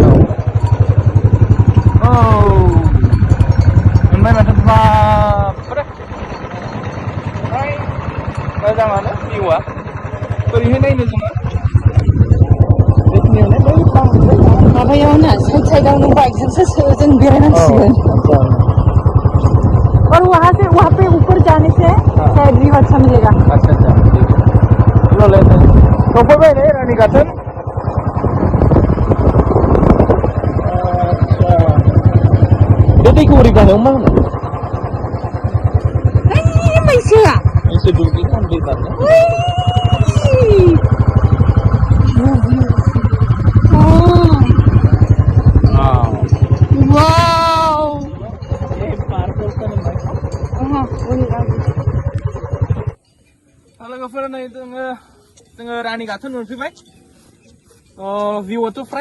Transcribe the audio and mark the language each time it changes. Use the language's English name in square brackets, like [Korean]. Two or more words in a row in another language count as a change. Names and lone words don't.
[Bodo] मोनबाय माथो बाबरे मोजाङानो भिउआ बोरैहाय नायनो जोङो बेखिनियावनो माबायावनो साइडआव नों बाइकजोंसो जों बेरायनांसिगोन [Hindi] और वहाँ पे ऊपर जाने से शायद व्यू अच्छा मिलेगा अच्छा ठीक है चलो लेते हैं [Bodo] सफैबाय नै रानीगाथोन अच्छा बे दैखौ ओरै गाहायाव मा होनो मैसोआ मैसो दुब्लिखौ दै बारनो लोगोफोर नै जोङो रानीगाथोन मोनफैबाय भिउआथ' फ्राय